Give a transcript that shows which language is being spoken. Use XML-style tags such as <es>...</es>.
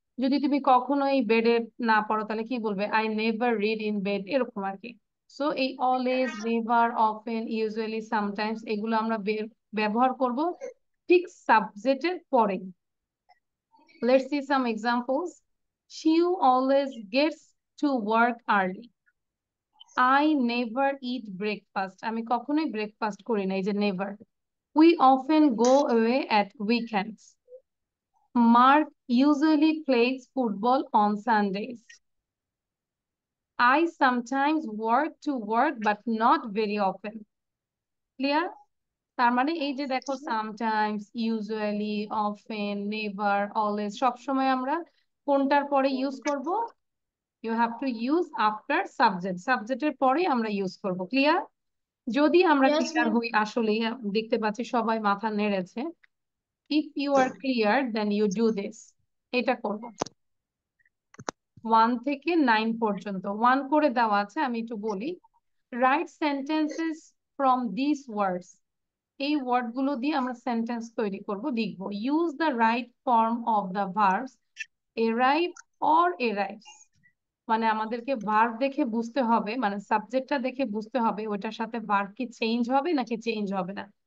<bn>যদি তুমি কখনোই বেডে না পড়ো তাহলে কি বলবে?</bn> <en>I never read in bed,</en> <bn>এরকম আর কি। সো এই always, never, often, usually, sometimes এগুলো আমরা ব্যবহার করব ঠিক সাবজেক্টের পরে।</bn> <en>Let's see some examples. She always gets to work early. I never eat breakfast.</en> <bn>আমি কখনোই ব্রেকফাস্ট করি না, এই যে never.</bn> <en>We often go away at weekends. Mark usually plays football on Sundays. I sometimes work to work but not very often. Clear?</en> <bn>তার মানে এই যে দেখো sometimes, usually, often, never, always সব সময় আমরা কোনটার পরে ইউজ করব?</bn> <en>You have to use after subject.</en> <bn>সাবজেক্টের পরে আমরা ইউজ করব। ক্লিয়ার? যদি আমরা</bn> <en>Yes,</en> <bn>ক্লিয়ার</bn> <en>miss.</en> <bn>হই, আসলেই দেখতে পাচ্ছি সবাই মাথা নেড়েছে।</bn> <en>If you are clear, then you do this.</en> <bn>এটা করব 1 থেকে 9 পর্যন্ত। 1 করে দেওয়া আছে, আমি একটু বলি।</bn> <en>Write sentences from these words.</en> <bn>এই ওয়ার্ড গুলো দিয়ে আমরা সেন্টেন্স তৈরি করব, লিখব।</bn> <en>Use the right form of the verbs arrive or arrives.</en> <bn>মানে আমাদেরকে ভার্ব দেখে বুঝতে হবে, মানে সাবজেক্টটা দেখে বুঝতে হবে ওইটার সাথে ভার্ব কি চেঞ্জ হবে নাকি চেঞ্জ হবে না।</bn>